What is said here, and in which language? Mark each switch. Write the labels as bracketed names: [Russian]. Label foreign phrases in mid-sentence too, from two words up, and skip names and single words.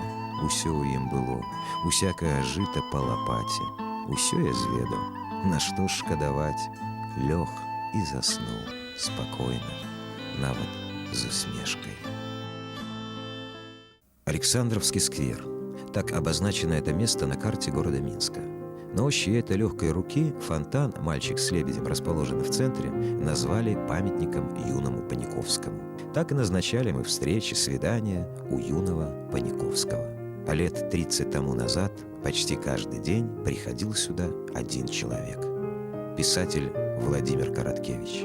[Belarusian] Усё ў ім было, усякае жыта па лапаце. Усё я зведаў, на што ж шкадаваць. Лёг і заснуў спакойна, нават з усмешкой. [Russian] Александровский сквер. Так обозначено это место на карте города Минска. На ощупь этой легкой руки фонтан «Мальчик с лебедем», расположенный в центре, назвали памятником юному Паниковскому. Так и назначали мы встречи, свидания у юного Паниковского. А лет 30 тому назад почти каждый день приходил сюда один человек – писатель Владимир Короткевич.